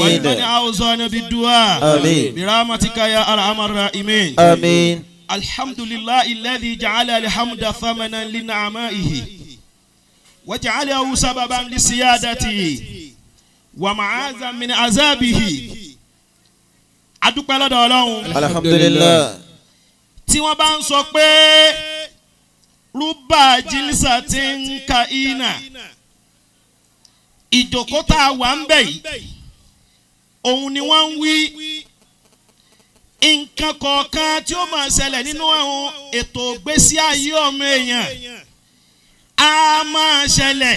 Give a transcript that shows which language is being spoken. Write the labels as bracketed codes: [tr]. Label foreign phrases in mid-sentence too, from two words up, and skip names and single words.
[ar] ولمن أوصانا بالدعاء آمين. برحمتك يا أرحم الراحمين. آمين. الحمد لله الذي جعل الحمد ثمنا لنعمائه وجعله سببا لسيادته ومعاذا من عذابه. [yo] adúpẹ́ lọ́dọ̀ Ọlọ́run. alhamdulillah. tí wọ́n bá ń sọ pé rúbà jílísà ti ń ka iná ìjókòó tá a wà ń bẹ̀ yìí òun ni wọ́n ń wí nǹkan kọ̀ọ̀kan tí ó máa ṣẹlẹ̀ nínú àwọn ètò ìgbésí ayé ọmọ èèyàn á máa ṣẹlẹ̀.